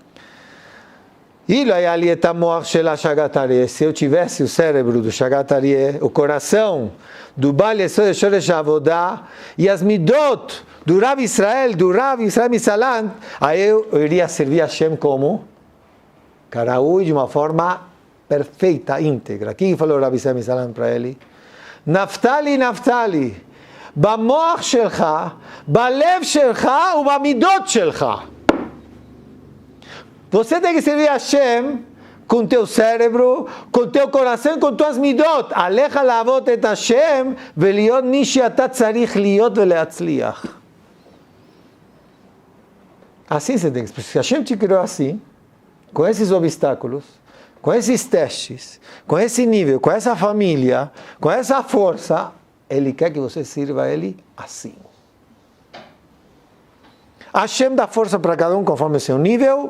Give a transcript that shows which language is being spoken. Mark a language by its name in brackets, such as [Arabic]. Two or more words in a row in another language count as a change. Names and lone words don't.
[Portuguese] Se eu tivesse o cérebro do Shagat Aryeh, o coração do Baal Yesod Shoresh Avodah e as midot do Rav Israel Misalant, aí eu iria servir a Hashem como Karaui de uma forma perfeita, íntegra. O que falou o Rav Israel Misalant para ele? [Hebrew] נפתלי, נפתלי, במוח שלך, בלב שלך e במידות שלך. [Portuguese] Você tem que servir a Hashem com teu cérebro, com teu coração, com tuas midot. [Hebrew] עליך לעבוד את השם, ולהיות מי שאתה צריך להיות ולהצליח. [Portuguese] Assim você tem que explicar. Se Hashem te criou assim, com esses obstáculos, com esses testes, com esse nível, com essa família, com essa força, Ele quer que você sirva a Ele assim. Hashem dá força para cada um conforme o seu nível.